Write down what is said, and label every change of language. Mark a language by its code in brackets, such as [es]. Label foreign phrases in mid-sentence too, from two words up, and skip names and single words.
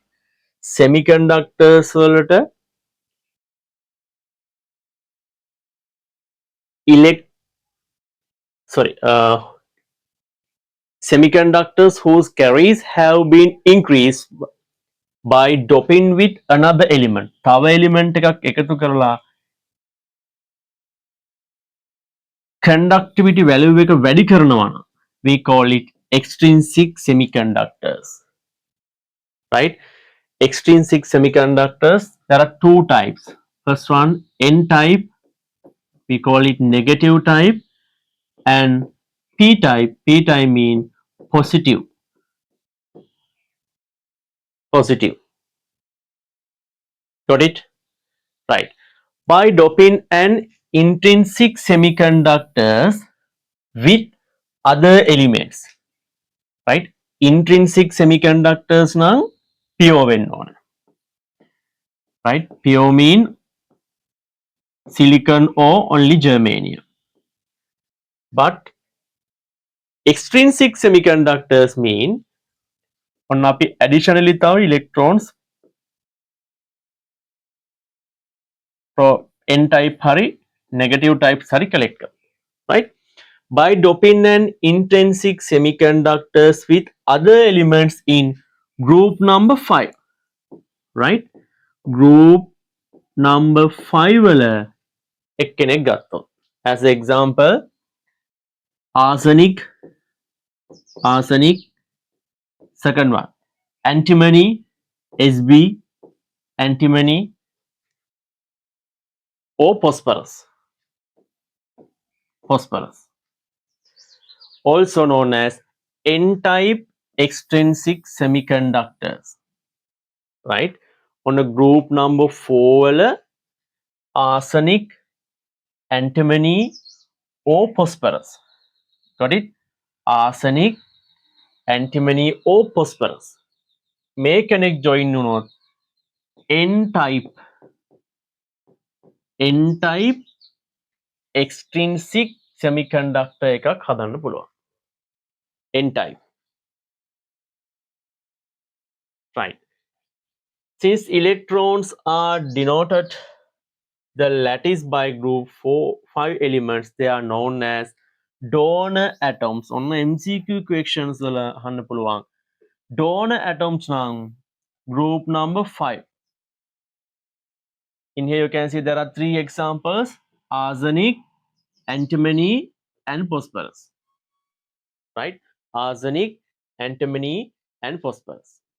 [en] Semiconductors වලට semiconductors whose carriers have been increased by doping with another element. [si] තව element එකක් එකතු කරලා conductivity value එක වැඩි කරනවා නම් [en] we call it extrinsic semiconductors. Right? Extrinsic semiconductors, there are 2 types. First one N type, we call it negative type, and P type mean positive. Got it? Right. By doping an intrinsic semiconductors with other elements. Right? Intrinsic semiconductors now pure [si] වෙන්න ඕන. [en] Right? Pure mean silicon or only germanium. But extrinsic semiconductors mean on අපි additionally තව electrons N type hari negative type hari collect කරනවා. Right? By doping an intrinsic semiconductors with other elements in group number 5. Right? Group number [si] 5 වල එක්කෙනෙක් ගත්තොත්. [en] As an example, arsenic, second one, antimony, Sb, antimony, or phosphorus. Also known as N-type extrinsic semiconductors. Right? On a group number 4 වල arsenic, antimony, or phosphorus. Got it? Arsenic, antimony, or phosphorus. [si] මේ කෙනෙක් join වුණොත් [en] N-type extrinsic semiconductor [si] එකක් හදන්න පුළුවන්. [en] N-type. Right. Since electrons are denoted the lattice by group 5 elements, they are known as donor atoms. On MCQ questions [si] වල අහන්න පුළුවන්. [en] Donor atoms නම් group number 5. In here you can see there are three examples: arsenic, antimony, and phosphorus. Right? Arsenic, antimony, and phosphorus.